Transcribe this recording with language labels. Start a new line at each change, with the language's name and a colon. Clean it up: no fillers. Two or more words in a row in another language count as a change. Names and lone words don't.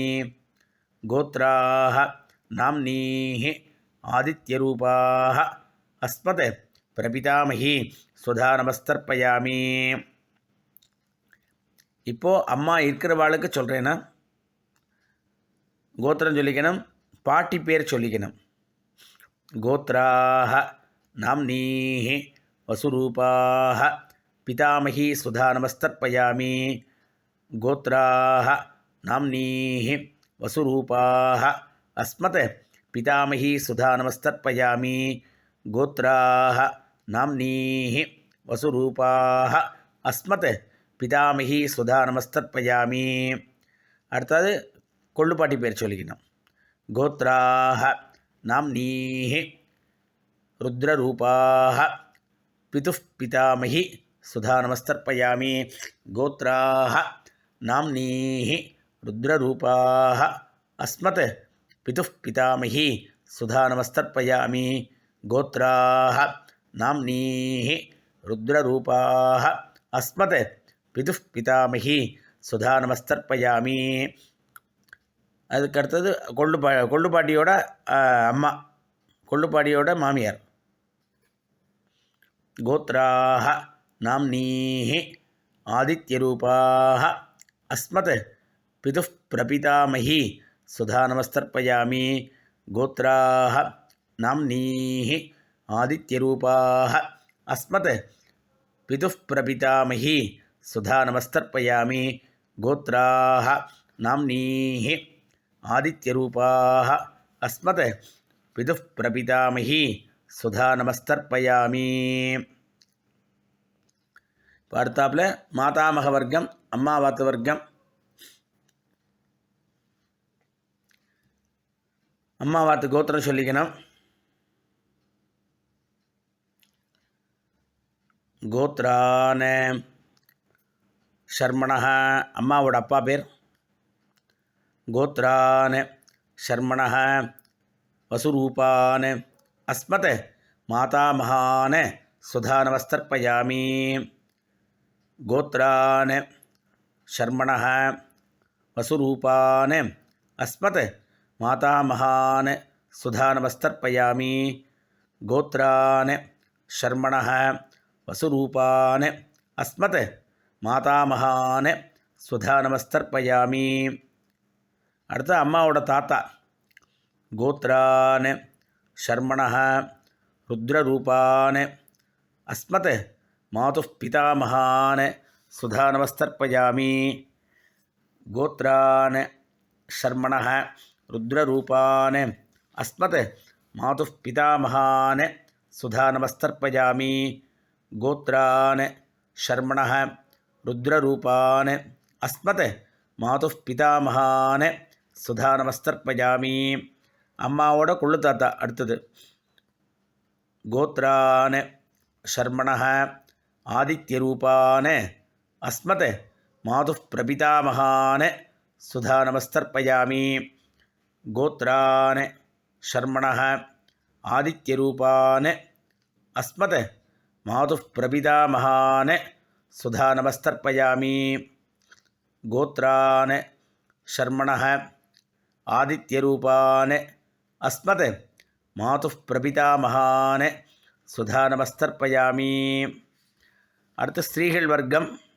Sanskrit: गोत्राः नाम्नीः आदित्यरूपाः अस्मत् प्रपितामही सुधा नमस्तर्पयामि.
Tamil: இப்போது அம்மா இருக்கிறவாளுக்கு சொல்கிறேன்னா கோத்திரம் சொல்லிக்கணும். பாட்டி பேர் சொல்லிக்கணும்.
Sanskrit: गोत्राः नाम्नीः वसुरूपाः पितामही सुधा नमस्तर्पयामि गोत्राः नाम्नीः वसुरूपाः अस्मत् पितामही सुधा नमस्तर्पयामि गोत्राः नाम्नीः वसुरूपाः अस्मत् पितामही सुधा नमस्तर्पयामि
Tamil: அடுத்தது கொள்ளுப்பாட்டி பேர் சொல்லிக்கணும்
Sanskrit: கோத்ராः नाम्नीः रुद्ररूपाः पितुः पितामही सुधा नमस्तर्पयामि गोत्राः नाम्नीः रुद्ररूपाः अस्मत् पितुः पितामही सुधा नमस्तर्पयामि गोत्राः नाम्नीः रुद्ररूपाः अस्मत् पितुः पितामही सुधा नमस्तर्पयामि
Tamil: அதுக்கடுத்தது கொள்ளுப்பாட்டியோட அம்மா கொள்ளுப்பாட்டியோட மாமியார்
Sanskrit: கோத்ராः नाम्नीः आदित्यरूपाः अस्मत् पितुः प्रपितामही सुधा नमस्तर्पयामि गोत्राः नाम्नीः आदित्यरूपाः अस्मत् पितुः प्रपितामही सुधा नमस्तर्पयामि गोत्राः नाम्नीः आदित्यरूपाः अस्मत् पितुः प्रपितामही सुधा नमस्तर्पयामि
Tamil: அடுத்தாப்புல மாதாமக வர்க்கம் அம்மாவாத்து வர்க்கம் அம்மாவாத்து கோத்திரம் சொல்லிக்கணும் கோத்ரான
Sanskrit: ஷர்மணः
Tamil: அம்மாவோட அப்பா பேர்
Sanskrit: गोत्रान् शर्मणः वसुरूपान् अस्मत् मातामहान् सुधा नमस्तर्पयामि गोत्रान् शर्मणः वसुरूपान् अस्मत् मातामहान् सुधा नमस्तर्पयामि गोत्रान् शर्मणः वसुरूपान् अस्मत् मातामहान् सुधा नमस्तर्पयामि
Tamil: அடுத்து அம்மாவோட தாத்தா
Sanskrit: गोत्रान् शर्मणः रुद्ररूपान् अस्मत् मातुः पितामहान् सुधा नमस्तर्पयामि गोत्रान् शर्मणः रुद्ररूपान् अस्मत् मातुः पितामहान् सुधा नमस्तर्पयामि गोत्रान् शर्मणः रुद्ररूपान् अस्मत् मातुः पितामहान् सुधा नमस्तर्पयामि
Tamil: அம்மாவோட கொள்ளு தாத்தா அடுத்தது
Sanskrit: गोत्रान् शर्मणः आदित्यरूपान् अस्मत् मातुः प्रपितामहान् सुधा नमस्तर्पयामि गोत्रान् शर्मणः आदित्यरूपान् अस्मत् मातुः प्रपितामहान् सुधा नमस्तर्पयामि गोत्रान् शर्मणः आदित्यरूपान् अस्मत् मातुः प्रपितामहान् सुधा नमस्तर्पयामि
Tamil: அடுத்து ஸ்திரீகள் வர்க்கம்